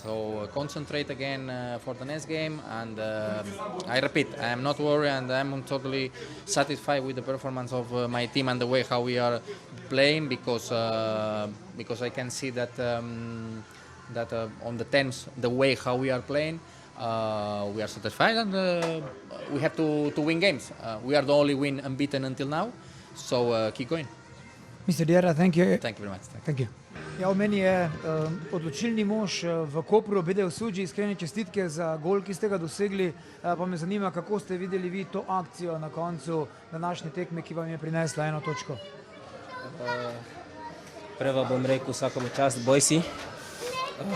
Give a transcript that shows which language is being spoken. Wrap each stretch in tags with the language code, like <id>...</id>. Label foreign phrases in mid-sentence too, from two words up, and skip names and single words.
<en>So concentrate again for the next game. And I repeat, I am not worried, and I am totally satisfied with the performance of my team and the way how we are playing, because I can see that on the 10th, the way how we are playing. We are satisfied, and we have to win games. We are the only unbeaten until now, so keep going. Mr. Riera, thank you. Thank you very much. Thank you.</en> <sl>Ja, v meni je odločilni mož v Kopru, Bedel Suđi, iskrene čestitke za gol, ki ste ga dosegli. Pa me zanima, kako ste videli vi to akcijo na koncu današnje tekme, ki vam je prinesla 1 točko. Prvo bom rekel vsakomu čast, boj si.</sl>